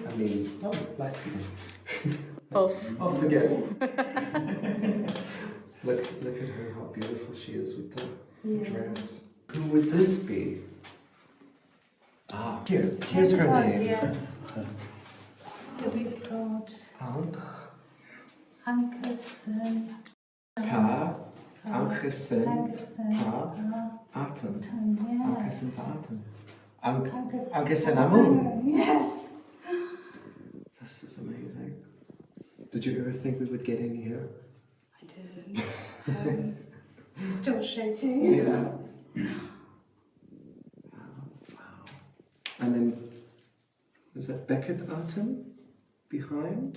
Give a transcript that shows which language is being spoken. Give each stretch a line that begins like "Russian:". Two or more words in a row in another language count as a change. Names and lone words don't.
English: I mean, lights again. Off. Oh, forget it. Look Look at her, how beautiful she is with the dress. Who would this be? Ah, here's her name. Yes. So we've got Ankh, Ankhesen, Pa, Ankhesen, Pa, Ankhesen, Aten. yeah. Ankhesen, Pa, Aten. Ankhesen Amun. Yes. This is amazing. Did you ever think we would get in here? I didn't. Still shaking. Yeah. Wow. And then, is that Meketaten behind?